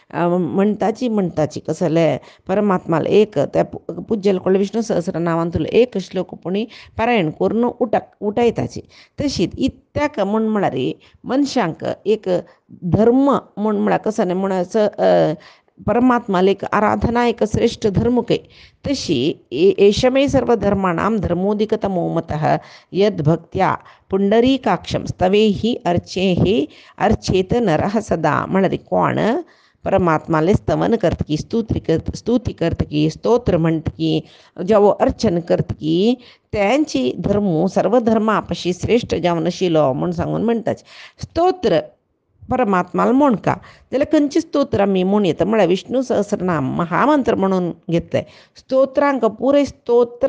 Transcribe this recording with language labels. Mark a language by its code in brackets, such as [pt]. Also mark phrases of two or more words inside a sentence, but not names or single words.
[kok] म्हणटाची कसले परमात्माला एक त्या पूज्यल कोळ विष्णू सहस्रनामांतलो एक श्लोक पुणी पारायण करून उठयताची तशीच इत्याक म्हळ्यार मनशांक एक धर्म म्हळ्यार कसं न्ही म्हण परमात्माला एक आराधना एक श्रेष्ठ धर्म काही तशी [sa] एषमे सर्व धर्माणां धर्मोदिकतमो मतः यद भक्त्या पुंडरीकाक्षं स्तवेहि अर्चेहि अर्चेत नरः सदा [kok] म्हळ्यार कोण परमात्माले स्तवन करतकी स्तुती करतकी स्तोत्र म्हणतकी जेवो अर्चन करतकी त्यांची धर्मो सर्व धर्मा पशी श्रेष्ठ जावन आशिल्लो म्हूण सांगून म्हणटाचे स्तोत्र परमात्माला म्हणका जाल्यार खंयचे स्तोत्र आमी म्हूण येता म्हळ्यार विष्णू सहस्रनाम महामंत्र म्हणून घेतले स्तोत्रांक पुरे स्तोत्र